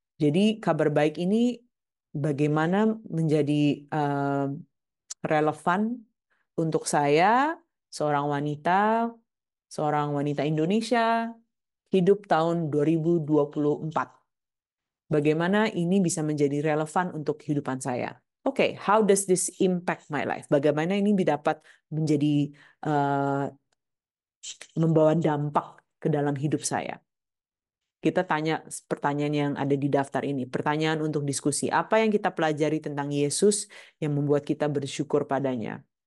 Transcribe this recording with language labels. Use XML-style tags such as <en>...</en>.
<id>Jadi kabar baik ini bagaimana menjadi relevan untuk saya, seorang wanita Indonesia, hidup tahun 2024. Bagaimana ini bisa menjadi relevan untuk kehidupan saya?</id> <en>Oke, how does this impact my life?</en> <id>Bagaimana ini dapat menjadi membawa dampak ke dalam hidup saya? Kita tanya pertanyaan yang ada di daftar ini. Pertanyaan untuk diskusi. Apa yang kita pelajari tentang Yesus yang membuat kita bersyukur padanya?</id>